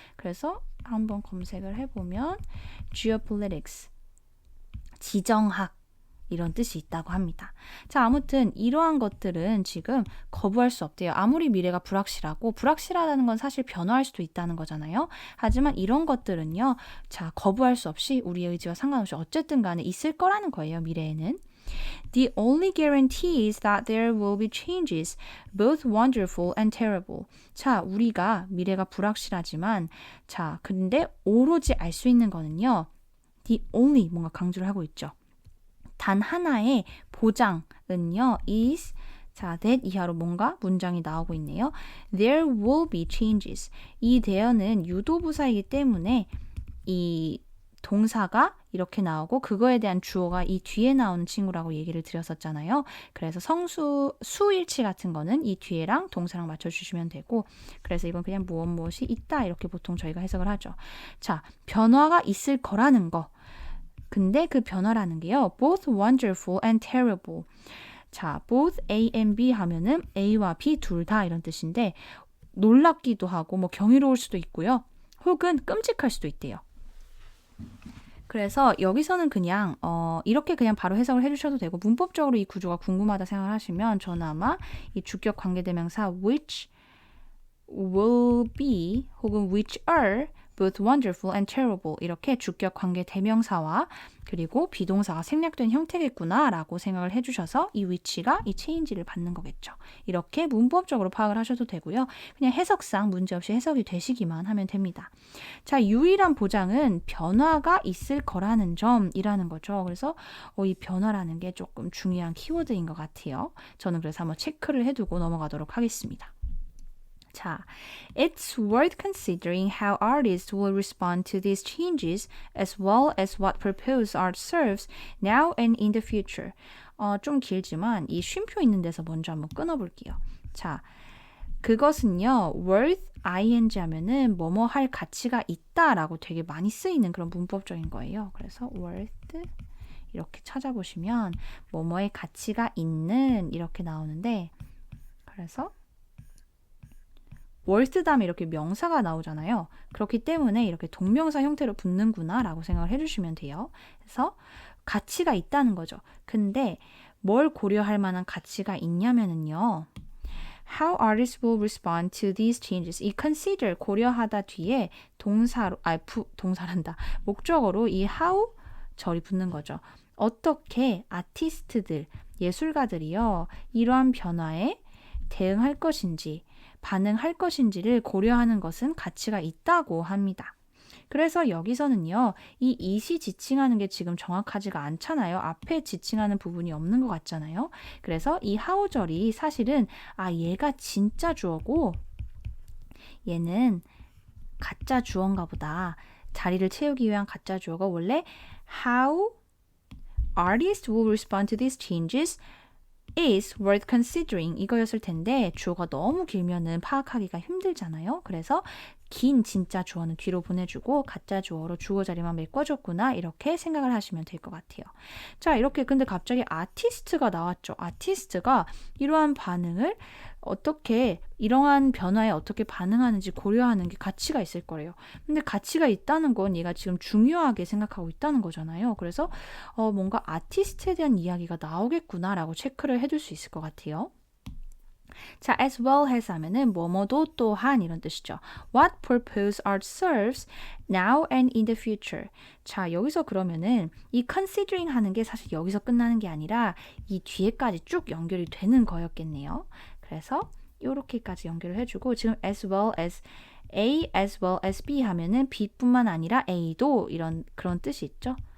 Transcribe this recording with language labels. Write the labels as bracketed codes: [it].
[ko] 그래서 한번 검색을 해보면 geopolitics, 지정학 이런 뜻이 있다고 합니다. 자, 아무튼 이러한 것들은 지금 거부할 수 없대요. 아무리 미래가 불확실하다는 건 사실 변화할 수도 있다는 거잖아요. 하지만 이런 것들은요. 자, 거부할 수 없이 우리의 의지와 상관없이 어쨌든 간에 있을 거라는 거예요. 미래에는. [en] The only guarantee is that there will be changes, both wonderful and terrible. [ko] 자, 우리가 미래가 불확실하지만, 자, 근데 오로지 알 수 있는 거는요. [en] The only [ko] 뭔가 강조를 하고 있죠. 단 하나의 보장은요. is 자, that 이하로 뭔가 문장이 나오고 있네요. [en] There will be changes. [ko] 이 there는 유도부사이기 때문에 이 동사가 이렇게 나오고 그거에 대한 주어가 이 뒤에 나오는 친구라고 얘기를 드렸었잖아요. 그래서 성수, 수일치 같은 거는 이 뒤에랑 동사랑 맞춰주시면 되고 그래서 이건 그냥 무엇이 있다 이렇게 보통 저희가 해석을 하죠. 자, 변화가 있을 거라는 거. 근데 그 변화라는 게요. [en] both wonderful and terrible. [ko] 자, both A and B 하면은 A와 B 둘 다 이런 뜻인데 놀랍기도 하고 뭐 경이로울 수도 있고요. 혹은 끔찍할 수도 있대요. 그래서 여기서는 그냥 이렇게 그냥 바로 해석을 해주셔도 되고 문법적으로 이 구조가 궁금하다 생각하시면 저는 아마 이 주격 관계대명사 [en] which will be [ko] 혹은 [en] which are both wonderful and terrible [ko] 이렇게 주격 관계대명사와 그리고 비동사가 생략된 형태겠구나 라고 생각을 해주셔서 이 which가 이 change를 받는 거겠죠. 이렇게 문법적으로 파악을 하셔도 되고요. 그냥 해석상 문제없이 해석이 되시기만 하면 됩니다. 자, 유일한 보장은 변화가 있을 거라는 점이라는 거죠. 그래서 이 변화라는 게 조금 중요한 키워드인 것 같아요. 저는 그래서 한번 체크를 해두고 넘어가도록 하겠습니다. [en] 자, it's worth considering how artists will respond to these changes as well as what proposed art serves now and in the future. [ko] 좀 길지만 이 쉼표 있는 데서 먼저 한번 끊어볼게요. 자, 그것은요, worth ing 하면은 뭐뭐 할 가치가 있다라고 되게 많이 쓰이는 그런 문법적인 거예요. 그래서 worth 이렇게 찾아보시면 뭐뭐의 가치가 있는 이렇게 나오는데 그래서 worth 다음에 이렇게 명사가 나오잖아요. 그렇기 때문에 이렇게 동명사 형태로 붙는구나 라고 생각을 해주시면 돼요. 그래서 가치가 있다는 거죠. 근데 뭘 고려할 만한 가치가 있냐면은요. [en] How artists will respond to these changes. [ko] 이 consider 고려하다 뒤에 동사란다. 목적어로 이 how 절이 붙는 거죠. 어떻게 아티스트들, 예술가들이요. 이러한 변화에 대응할 것인지 반응할 것인지를 고려하는 것은 가치가 있다고 합니다. 그래서 여기서는요. 이 it이 지칭하는 게 지금 정확하지가 않잖아요. 앞에 지칭하는 부분이 없는 것 같잖아요. 그래서 이 how절이 사실은 얘가 진짜 주어고 얘는 가짜 주어인가 보다. 자리를 채우기 위한 가짜 주어가 원래 [en] how artists will respond to these changes is worth considering [ko] 이거였을 텐데 주어가 너무 길면은 파악하기가 힘들잖아요. 그래서 긴 진짜 주어는 뒤로 보내주고 가짜 주어로 주어 자리만 메꿔줬구나 이렇게 생각을 하시면 될 것 같아요. 자, 이렇게 근데 갑자기 아티스트가 나왔죠. 아티스트가 이러한 반응을 어떻게 이러한 변화에 어떻게 반응하는지 고려하는 게 가치가 있을 거래요. 근데 가치가 있다는 건 얘가 지금 중요하게 생각하고 있다는 거잖아요. 그래서 뭔가 아티스트에 대한 이야기가 나오겠구나라고 체크를 해둘 수 있을 것 같아요. 자, as well as 하면은 뭐뭐도 또한 이런 뜻이죠. [en] What purpose art serves now and in the future. [ko] 자, 여기서 그러면은 이 considering 하는 게 사실 여기서 끝나는 게 아니라 이 뒤에까지 쭉 연결이 되는 거였겠네요. 그래서 요렇게까지 연결을 해주고 지금 [en] as well as A as well as B [ko] 하면은 B뿐만 아니라 A도 이런 그런 뜻이 있죠.